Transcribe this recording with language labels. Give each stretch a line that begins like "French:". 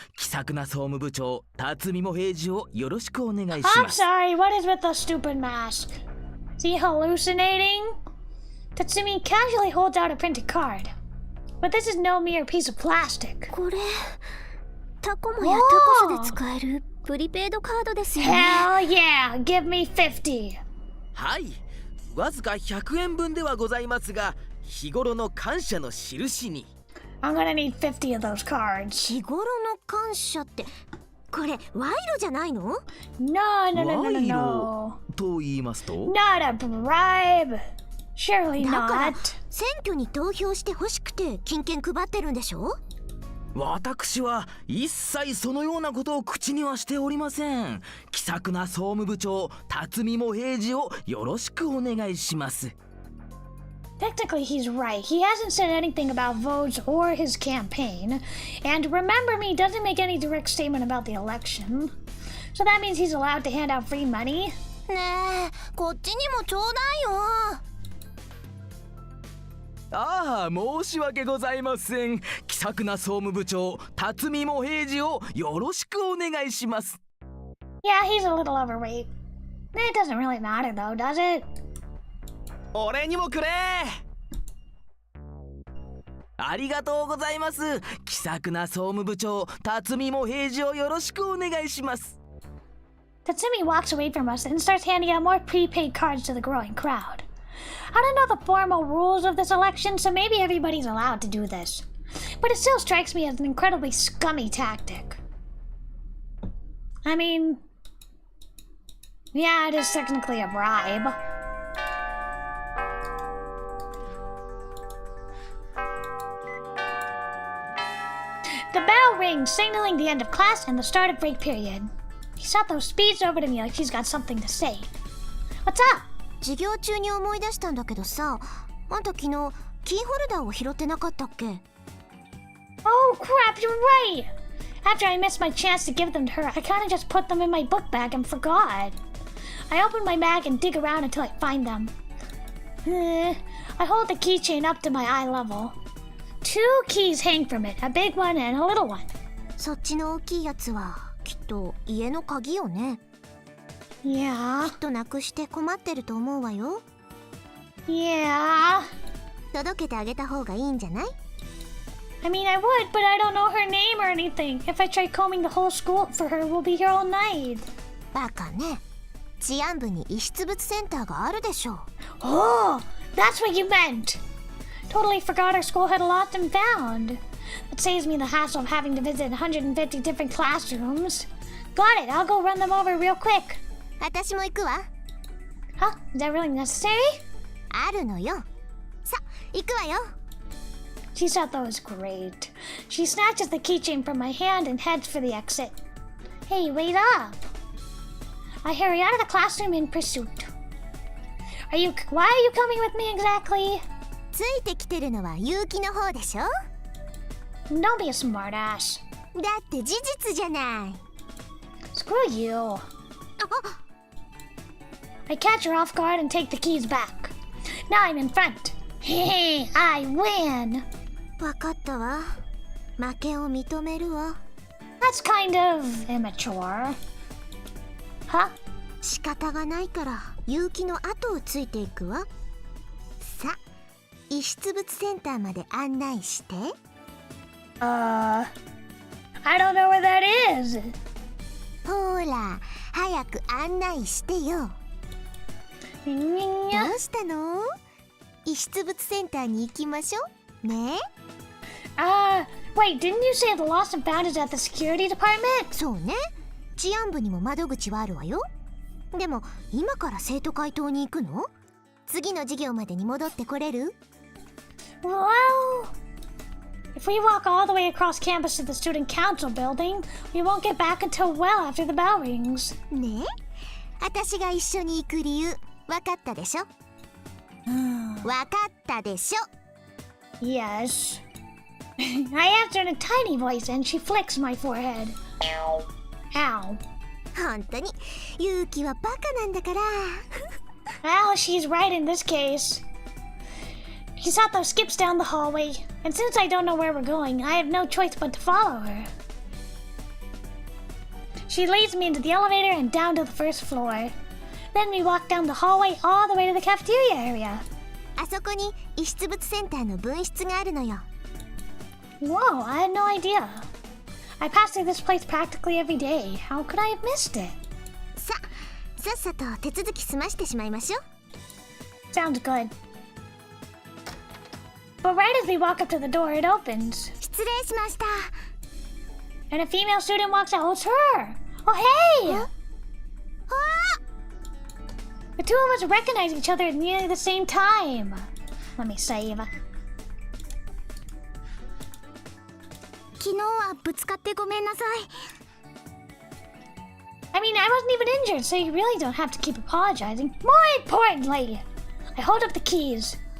Japanese: 気さくな総務部長辰巳茂平次をよろしくお願いし
English: I'm
Japanese: ます。
English: sorry, what is with the stupid mask? Is he hallucinating? Tatsumi casually holds out a printed card. But this is no mere piece of plastic.
Japanese: これタコモやタコスで使えるプリペイドカードですよね。
English: Hell yeah! Give me 50!
Japanese: はい、わずか100円分ではございますが、日頃の感謝の印に。
English: I'm gonna need 50 of those cards.
Japanese: 日頃の感謝ってこれ賄賂じゃないの？
English: No,
Japanese: 賄
English: no.
Japanese: 賂と言いますと？
English: Not a bribe. Surely
Japanese: だから
English: not.
Japanese: 選挙に投票してほしくて金券配ってるんでしょ？私は一切そのようなことを口にはしておりません。気さくな総務部長辰巳茂平次をよろしくお願いします。
English: Technically, he's right. He hasn't said anything about votes or his campaign. And remember me doesn't make any direct statement about the election. So that means he's allowed to hand out free money?
Japanese: ねえ、こっちにもちょうだいよ。ああ、申し訳ございません。気さくな総務部長辰巳も平次をよろしくお願いします。
English: Yeah, he's a little overweight. It doesn't really matter though, does it?
Japanese: 俺にもくれ。ありがとうございます。気さくな総務部長辰巳も平次をよろしくお願いします。
English: Tatsumi walks away from us and starts handing out more prepaid cards to the growing crowd. I don't know the formal rules of this election, so maybe everybody's allowed to do this. But it still strikes me as an incredibly scummy tactic. I mean, yeah, it is technically a bribe. The bell rings, signaling the end of class and the start of break period. Hisato speeds over to me like she's got something to say. What's up?
Japanese: 授業中に思い出したんだけどさ、あんた昨日キーホルダーを拾ってなかったっけ？
English: Oh crap, you're right! After I missed my chance to give them to her, I kinda just put them in my book bag and forgot. I open my bag and dig around until I find them. I hold the keychain up to my eye level. 2 keys hang from it, a big one and a little one.
Japanese: そっちの大きいやつはきっと家の鍵よね。
English: Yeah.
Japanese: きっとなくして困ってると思うわよ。
English: Yeah.
Japanese: 届けてあげた方がいいんじゃない？
English: I mean, I would, but I don't know her name or anything. If I try combing the whole school for her, we'll be here all night.
Japanese: バカね。治安部に遺失物センターがあるでしょう。
English: Oh, that's what you meant. Totally forgot our school had a lost and found. That saves me the hassle of having to visit 150 different classrooms. Got it, I'll go run them over real quick.
Japanese: 私も行くわ。
English: Huh? Is that really necessary?
Japanese: あるのよ。さ、行くわよ。
English: Chisato is great. She snatches the keychain from my hand and heads for the exit. Hey, wait up! I hurry out of the classroom in pursuit. Why are you coming with me exactly?
Japanese: ついてきてるのは勇気の方でしょ？
English: Don't be a smartass.
Japanese: だって事実じゃない。
English: Screw you. I catch her off guard and take the keys back. Now I'm in front. Hey, I win!
Japanese: わかったわ。負けを認めるわ。
English: That's kind of immature. Huh?
Japanese: 仕方がないから勇気の後をついていくわ。さ、遺失物センターまで案内して。
English: I don't know where that is.
Japanese: ほら、早く案内してよ。どうしたの？遺失物センターに行きましょう。ね？
English: Wait, didn't you say the lost and found is at the security department?
Japanese: そうね。治安部にも窓口はあるわよ。でも、今から生徒会棟に行くの？次の授業までに戻ってこれる？
English: Well, if we walk all the way across campus to the student council building, we won't get back until well after the bell rings.
Japanese: ね？私が一緒に行く理由、わかったでしょ？わかったでしょ？
English: Yes. I answer in a tiny voice and she flicks my forehead. Ow.
Japanese: 本当に勇気はバカなんだから。
English: Well, she's right in this case. Hisato skips down the hallway, and since I don't know where we're going, I have no choice but to follow her. She leads me into the elevator and down to the first floor. Then we walk down the hallway all the way to the cafeteria area.
Japanese: あそこに遺失物センターの分室があるのよ。
English: Whoa, I had no idea. I pass through this place practically every day. How could I have missed it?
Japanese: さっさと手続き済ましてしまいましょう。
English: Sounds good. But right as we walk up to the door, it opens.
Japanese: 失礼しました。
English: And a female student walks out. Oh, it's her! Oh, hey! The two of us recognize each other at nearly the same time. Let me save.
Japanese: 昨日はぶつかってごめんなさい。
English: I mean, I wasn't even injured, so you really don't have to keep apologizing. More importantly, I hold up the keys.